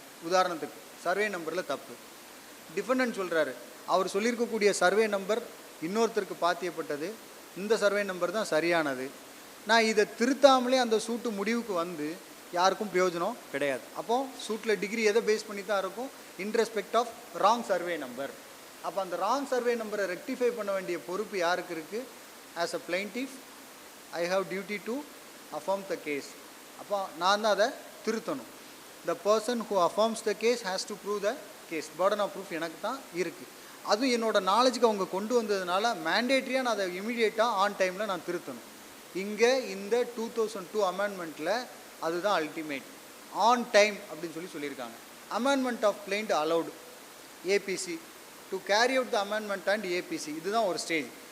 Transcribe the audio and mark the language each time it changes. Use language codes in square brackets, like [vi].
[ta] உதாரணத்துக்கு சர்வே நம்பரில் தப்பு, டிஃபெண்டன்ட் சொல்கிறாரு அவர் சொல்லியிருக்கக்கூடிய சர்வே நம்பர் இன்னொருத்தருக்கு பாத்தியப்பட்டது, இந்த சர்வே நம்பர் தான் சரியானது, நான் இதை திருத்தாமலே அந்த சூட்டு முடிவுக்கு வந்து யாருக்கும் பிரயோஜனம் கிடையாது. அப்போது சூட்டில் டிகிரி எதை பேஸ் பண்ணி தான் இருக்கும், [en] In respect of wrong survey number. [ta] அப்போ அந்த ராங் சர்வே நம்பரை ரெக்டிஃபை பண்ண வேண்டிய பொறுப்பு யாருக்கு இருக்குது? [en] As a plaintiff I have duty to affirm the case. [ta] அப்போ நான் தான் அதை திருத்தணும். [en] the person who affirms the case has to prove the case. burden of proof [ta] எனக்கு தான் இருக்குது. அதுவும் என்னோட நாலேஜுக்கு அவங்க கொண்டு வந்ததுனால மேண்டேட்ரியாக நான் அதை இமீடியட்டாக ஆன் டைமில் நான் திருத்தணும். இங்கே இந்த 2002 அமெண்ட்மெண்ட்டில் அதுதான் அல்டிமேட், ஆன் டைம் அப்படின்னு சொல்லியிருக்காங்க. [en] amendment of plaint allowed ABC to carry out the amendment and ABC, [ta] இதுதான் ஒரு ஸ்டேஜ்.